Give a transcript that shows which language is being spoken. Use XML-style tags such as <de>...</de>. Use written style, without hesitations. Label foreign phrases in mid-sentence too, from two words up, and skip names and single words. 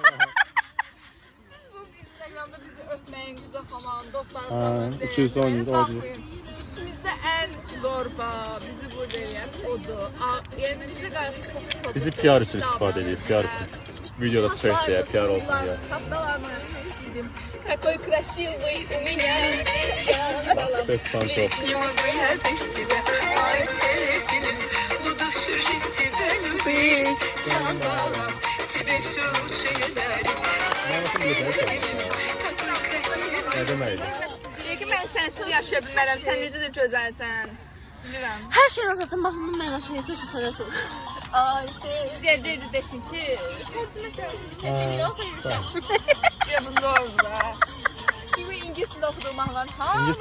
<az>Instagramda bizi öpməyin, qucaqlaman, dostlarımızla Ha, öpməyin. 217 Baxın, İçimizdə ən zorba, bizi burada eləyən odur. Yəni bizə qarşı çox Bizi PR üçün istifadə edir, PR üçün. Videoda çək deyə, PR olsun deyə. Haftalarını yedim.</az> <ru>Какой красивый у меня</ru> <az>can balam.</az> <ru>Без танцов. Не могу я без тебя, мой серфилин. Буду всю жизнь тебя любить,</ru> <az>can balam.</az> <ru>Тебе все лучшее дарить, мой серфилин. Какой красивый.</ru> <az>Nə deməkdir? Deyir ki, mən sənsiz yaşaya bilmərəm, sən necə də gözəlsən. Bilirəm. Hər şeyin əsasın mahnının mənası necə şu sənə söz. Ay, izləyəcəkdi desin ki, bu zordur da. Kimi ingiliscə oxuduğum mahnılar hamısı.</az>